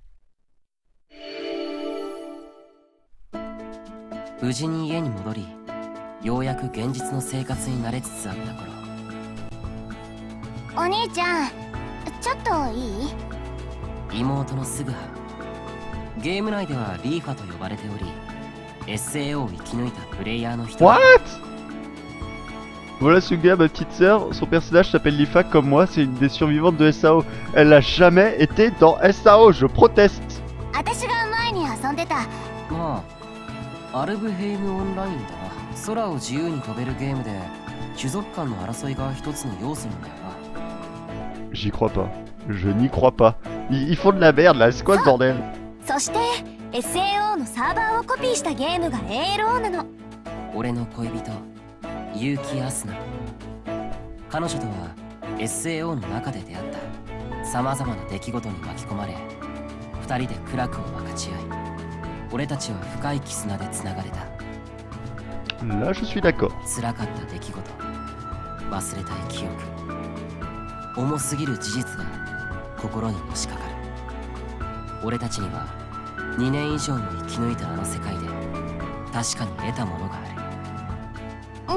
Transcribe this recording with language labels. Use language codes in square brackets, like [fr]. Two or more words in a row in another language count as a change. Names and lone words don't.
[ja] 無事に家に戻り、ようやく現実の生活に慣れつつあった頃。お兄ちゃん、ちょっといい？妹のスグハ。ゲーム内ではリーファと呼ばれており、SAO を生き抜いたプレイヤーの一人。 [en] What? [fr] Voilà Suga, ma petite sœur, son personnage s'appelle Lifa comme moi, c'est une des survivantes de SAO. Elle n'a jamais été dans SAO, je proteste. [ja] 私が前に遊んでた。まあ、アルブヘイムオンラインだな。空を自由に飛べるゲームで、種族間の争いが一つの要素なんだよな。 [fr] J'y crois pas. Je n'y crois pas. Ils font de la merde là, c'est quoi ce bordel? [ja] そして SAO のサーバーをコピーしたゲームが ALO なの。俺の恋人、結城アスナ。彼女とは SAO の中で出会った。さまざまな出来事に巻き込まれ、二人で苦楽を分かち合い、俺たちは深い絆でつながれた。 [fr] Là, je suis d'accord. [ja] 辛かった出来事、忘れたい記憶、重すぎる事実が心にのしかかる。俺たちには2年以上も生き抜いたあの世界で確かに得たものがある。